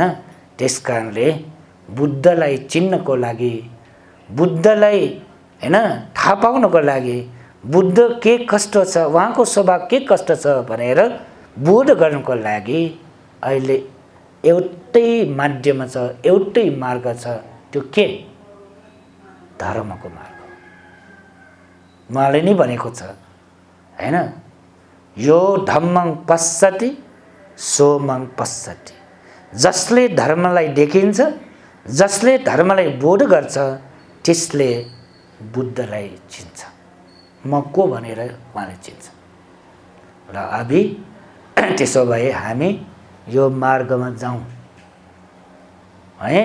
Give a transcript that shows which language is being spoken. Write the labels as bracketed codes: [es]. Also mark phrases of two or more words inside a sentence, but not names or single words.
[ne] त्यसकारणले बुद्धलाई चिन्नको लागि, बुद्धलाई, हैन, थाहा पाउनको लागि, बुद्ध के कस्तो छ, उहाँको स्वभाव के कस्तो छ भनेर बोध गर्नको लागि अहिले एउटै माध्यम छ, एउटै मार्ग छ। त्यो के? धर्मको मार्ग। उहाँले नै भनेको छ, हैन। [pi] यो धम्मं पश्यति सोमं पश्यति। [ne] जसले धर्मलाई देखिन्छ, जसले धर्मलाई बोध गर्छ, त्यसले बुद्धलाई चिन्छ। म को भनेर उहाँले चिन्छ। र अभी त्यसो भए हामी यो मार्गमा जाउँ, है।